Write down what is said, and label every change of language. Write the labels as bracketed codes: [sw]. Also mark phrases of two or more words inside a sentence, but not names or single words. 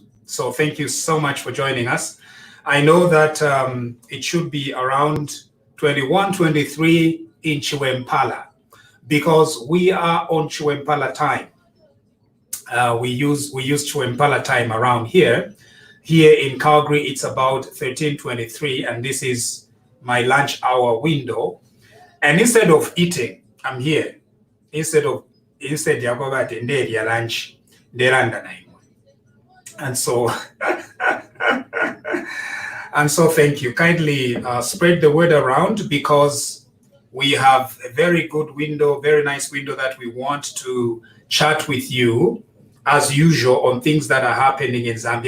[en] So thank you so much for joining us. I know that it should be around 21, 23 in Chiwempala because we are on Chiwempala time. We use Chiwempala time around here. Here in Calgary, it's about 13:23, and this is my lunch hour window. And instead of eating, I'm here. [bem] Instead ya kwaba tenderi ya lunch nderanda na imwe. [en] And so and so thank you. Kindly spread the word around because we have a very good window, very nice window that we want to chat with you as usual on things that are happening in Zambia.